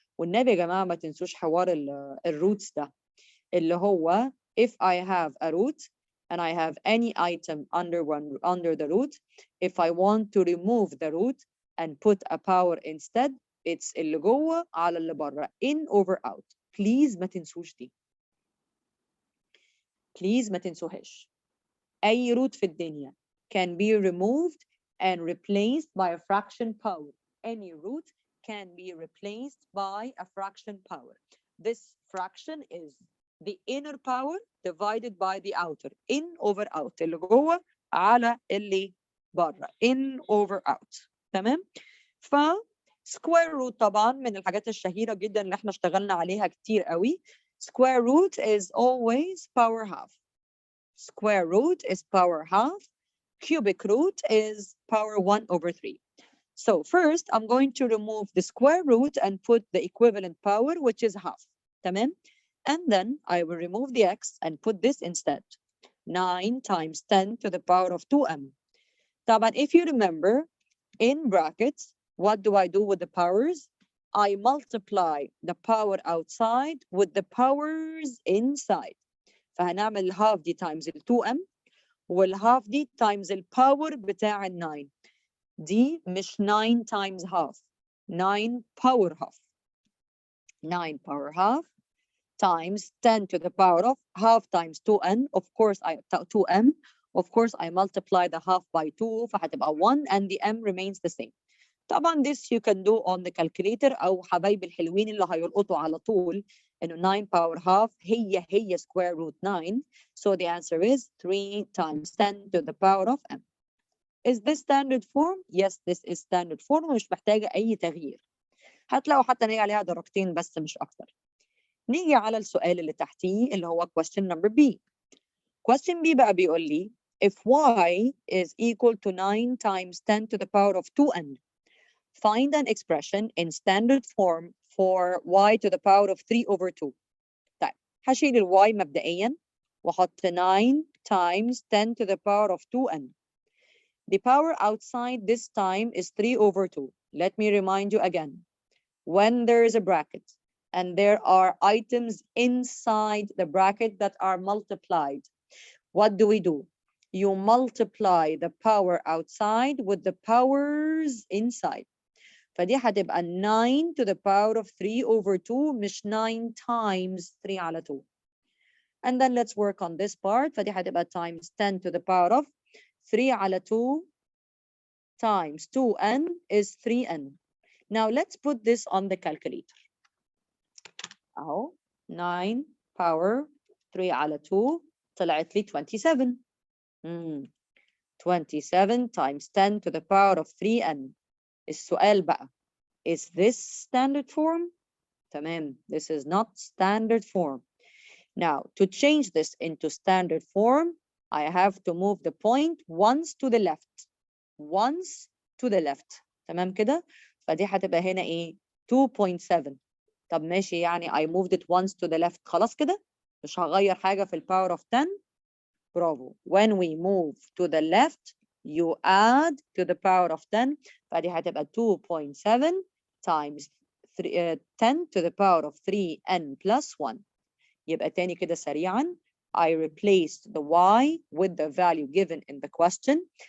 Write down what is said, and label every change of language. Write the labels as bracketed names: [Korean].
[Arabic] والنبي يا جماعة ما تنسوش حوار الروتس ده اللي هو [English] if I have a root and I have any item under the root, if I want to remove the root and put a power instead, it's [Arabic] اللي جوه على اللي بره, [English] in over out. [Arabic] Please ما تنسوش دي. Please ما تنسوهاش. أي [English] root [Arabic] في الدنيا [English] can be removed and replaced by a fraction power. Any root can be replaced by a fraction power. This fraction is the inner power divided by the outer. In over out. [Arabic] اللي جوه على اللي بره. [English] In over out. [Arabic] تمام؟ ف square root طبعا من الحاجات الشهيرة جدا اللي احنا اشتغلنا عليها كتير قوي. [English] Square root is always power half. Square root is power half. Cubic root is power 1 over 3. So first, I'm going to remove the square root and put the equivalent power, which is half. [Arabic] تمام? [English] And then I will remove the x and put this instead. 9 times 10 to the power of 2m. طبعا, if you remember, in brackets, what do I do with the powers? I multiply the power outside with the powers inside. [Arabic] فهنعمل half دي times ال 2m والhalf دي times الباور بتاع ال 9. دي مش [English] 9 times half. 9 power half. 9 power half times 10 to the power of half times 2n. Of course, 2m. Of course, I multiply the half by 2 [Arabic] فهتبقى [English] 1 and the m remains the same. [Arabic] طبعا [English] this you can do on the calculator [Arabic] أو حبايب الحلوين اللي هيلقطوا على طول إنه 9 power half هي square root 9. [English] So the answer is 3 times 10 to the power of m. Is this standard form? Yes, this is standard form [Arabic] ومش محتاجة أي تغيير. هتلاقوا حتى نيجي عليها درجتين بس مش أكتر. نيجي على السؤال اللي تحتيه اللي هو question number B. [English] Question B [Arabic] بقى بيقول لي [English] if y is equal to 9 times 10 to the power of 2n, find an expression in standard form for y to the power of 3 over 2. [Arabic] طيب هشيل ال y مبدئيا وأحط [English] 9 times 10 to the power of 2n. The power outside this time is 3 over 2. Let me remind you again. When there is a bracket and there are items inside the bracket that are multiplied, what do? You multiply the power outside with the powers inside. [Arabic] فدي هتبقى [English] 9 to the power of 3 over 2 مش 9 times 3 على 2. And then let's work on this part. [Arabic] فدي هتبقى [English] times 10 to the power of 3 على 2 times 2n is 3n. Now let's put this on the calculator. [Arabic] أهو 9 power 3 على 2 طلعت لي 27. [English] 27 times 10 to the power of 3n. [Arabic] السؤال بقى, [English] is this standard form? تمام, this is not standard form. Now, to change this into standard form, I have to move the point once to the left. Once to the left. [Arabic] تمام كده؟ فدي هتبقى هنا ايه؟ 2.7. طب ماشي, يعني [English] I moved it once to the left. [Arabic] خلاص كده؟ مش هغير حاجة في [English] power of 10. [Arabic] برافو. [English] When we move to the left, you add to the power of 10. [Arabic] فدي هتبقى [English] 2.7 times 10 to the power of 3n plus 1. [Arabic] يبقى تاني كده سريعا. [English] I replaced the y with the value given in the question.